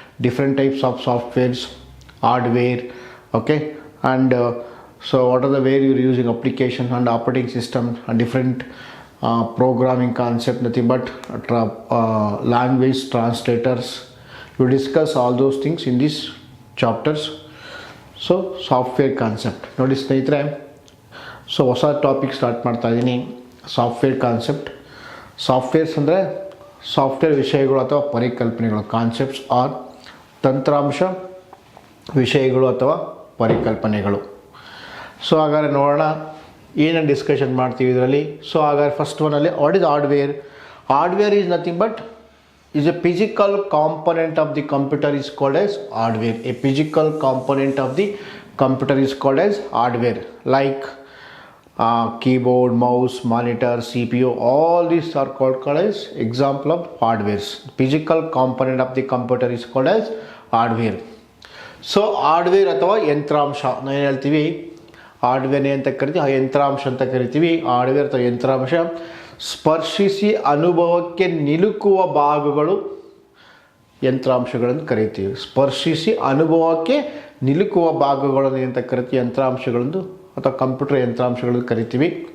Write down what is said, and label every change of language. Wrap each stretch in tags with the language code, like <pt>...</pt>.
<en>Different types of softwares, hardware, okay, and so what are the way you're using application and operating system and different programming concept, nothing but language translators. We discuss all those things in these chapters.</en> <kn>So software concept ನೋಡಿ ಸ್ನೇಹಿತರೆ, so ಹೊಸ topic start ಮಾಡ್ತಾ ಇದ್ದೀನಿ. Software concept. Softwares ಅಂದರೆ software ವಿಷಯಗಳು ಅಥವಾ ಪರಿಕಲ್ಪನೆಗಳು. Concepts R ತಂತ್ರಾಂಶ ವಿಷಯಗಳು ಅಥವಾ ಪರಿಕಲ್ಪನೆಗಳು. ಸೊ ಹಾಗಾದ್ರೆ ನೋಡೋಣ ಏನೇನು ಡಿಸ್ಕಷನ್ ಮಾಡ್ತೀವಿ ಇದರಲ್ಲಿ. ಸೊ ಹಾಗಾದ್ರೆ ಫಸ್ಟ್ ಒನ್ನಲ್ಲಿ what is hardware?</kn> <en>Hardware is nothing but is a physical component of the computer is called as hardware. A physical component of the computer is called as hardware, like keyboard, mouse, monitor, CPU, all these are called as example of hardwares. Physical component of the computer is called as hardware.</en> <kn>So hardware ಅಥವಾ ಯಂತ್ರಾಂಶ ನಾವು ಏನು ಹೇಳ್ತೀವಿ, hardware ಅಂತ ಕರಿತೀವಿ, ಯಂತ್ರಾಂಶ ಅಂತ ಕರಿತೀವಿ. Hardware ಅಥವಾ ಯಂತ್ರಾಂಶ ಸ್ಪರ್ಶಿಸಿ ಅನುಭವಕ್ಕೆ ನಿಲುಕುವ ಭಾಗಗಳು ಯಂತ್ರಾಂಶಗಳನ್ನು ಕರಿತೀವಿ. ಸ್ಪರ್ಶಿಸಿ ಅನುಭವಕ್ಕೆ ನಿಲುಕುವ ಭಾಗಗಳನ್ನು ಅಂತ ಕರಿತೀವಿ ಯಂತ್ರಾಂಶಗಳನ್ನು ಅಥವಾ ಕಂಪ್ಯೂಟರ್ ಯಂತ್ರಾಂಶಗಳನ್ನು ಕರಿತೀವಿ.</kn>